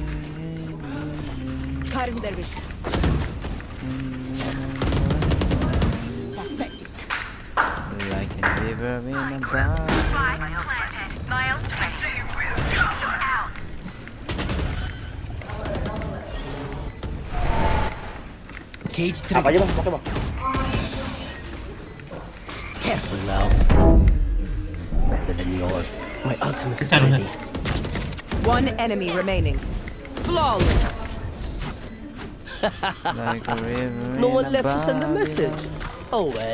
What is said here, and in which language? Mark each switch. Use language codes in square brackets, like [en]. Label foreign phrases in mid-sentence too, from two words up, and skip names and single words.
[en] Cutting their vision. Pathetic. Like a river in a bag. Miles ready. Out. Cage trigger. [id] Apa aja bang? Pakai bang. [en] Careful now. Better than yours. My ultimate is ready. One enemy remaining. Flawless. Like a river No in one a left to send a bag. message. Oh well.